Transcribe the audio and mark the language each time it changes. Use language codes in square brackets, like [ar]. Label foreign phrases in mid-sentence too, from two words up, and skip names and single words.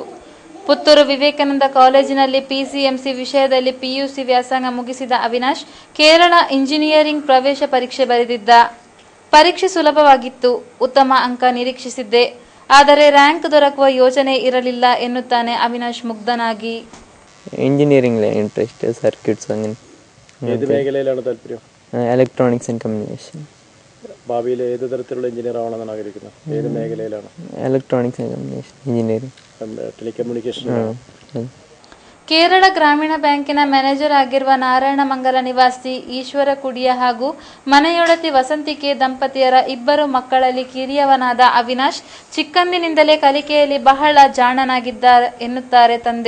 [kn] ಪುತ್ತೂರು ವಿವೇಕಾನಂದ ಕಾಲೇಜಿನಲ್ಲಿ ಪಿಸಿಎಂಸಿ ವಿಷಯದಲ್ಲಿ ಪಿಯುಸಿ ವ್ಯಾಸಂಗ ಮುಗಿಸಿದ ಅವಿನಾಶ್ ಕೇರಳ ಇಂಜಿನಿಯರಿಂಗ್ ಪ್ರವೇಶ ಪರೀಕ್ಷೆ ಬರೆದಿದ್ದ. ಪರೀಕ್ಷೆ ಸುಲಭವಾಗಿತ್ತು. ಉತ್ತಮ ಅಂಕ ನಿರೀಕ್ಷಿಸಿದ್ದೆ. ಆದರೆ ರ್ಯಾಂಕ್ ದೊರಕುವ ಯೋಚನೆ ಇರಲಿಲ್ಲ ಎನ್ನುತ್ತಾನೆ ಅವಿನಾಶ್ ಮುಗ್ಧನಾಗಿ. [ml] എഞ്ചിനീയറിംഗിൽ [en] interest circuits [ml] അങ്ങനെ ഏത് മേഖലയിലാണ് താല്പര്യം? [en] electronics and communication. [ml] ഭാവിയിൽ ഏത് തരത്തിലുള്ള എഞ്ചിനീയർ ആവണമെന്നാണ് ആഗ്രഹിക്കുന്നത്? ഏത് മേഖലയിലാണ്? [en] electronics and communication engineering. ടെലികമ്മ്യൂണിക്കേഷൻ. [kn] ಕೇರಳ ಗ್ರಾಮೀಣ ಬ್ಯಾಂಕಿನ ಮ್ಯಾನೇಜರ್ ಆಗಿರುವ ನಾರಾಯಣಮಂಗಲ ನಿವಾಸಿ ಈಶ್ವರ ಕುಡಿಯ ಹಾಗೂ ಮನೆಯೊಡತಿ ವಸಂತಿಕೆ ದಂಪತಿಯರ 2 ಮಕ್ಕಳಲ್ಲಿ ಕಿರಿಯವನಾದ ಅವಿನಾಶ್ ಚಿಕ್ಕಂದಿನಿಂದಲೇ ಕಲಿಕೆಯಲ್ಲಿ ಬಹಳ ಜಾಣನಾಗಿದ್ದಾರೆ ಎನ್ನುತ್ತಾರೆ ತಂದೆ.